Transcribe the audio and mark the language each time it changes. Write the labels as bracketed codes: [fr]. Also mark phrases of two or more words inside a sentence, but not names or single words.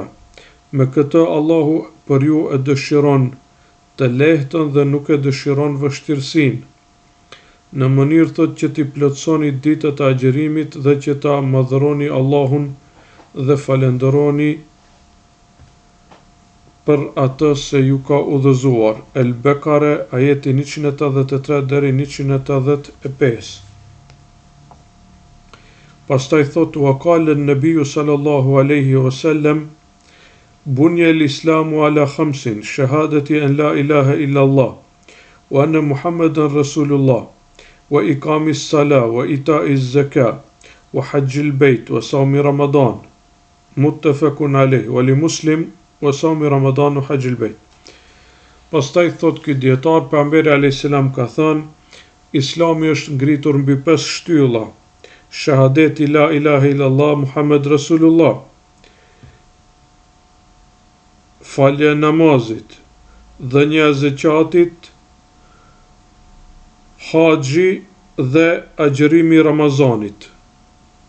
[sq] Me këtë Allahu për ju e dëshiron të lehtën dhe nuk e dëshiron vështirësinë, në mënyrë thot që t'i plotësoni ditët e agjerimit dhe që ta madhëroni Allahun dhe falenderoni për atë se ju ka udhëzuar. El Bekare, ajeti 183 deri 185. Pastaj thot, [ar] وقال النبي صلى الله عليه وسلم بني الإسلام على خمس شهادة أن لا إله إلا الله وأن محمدا رسول الله وإقام الصلاة وإيتاء الزكاة وحج البيت وصوم رمضان متفق عليه ولمسلم وصوم رمضان وحج البيت. [sq] Pastaj thot ky dietar, pejgamberi [ar] عليه السلام [sq] ka thënë, Islami është ngritur mbi 5 shtylla: shahadeti [ar] لا إله إلا الله محمد رسول الله, [sq] falja e namazit, dhënia e zeqatit, haxhi dhe agjerimi i Ramazanit.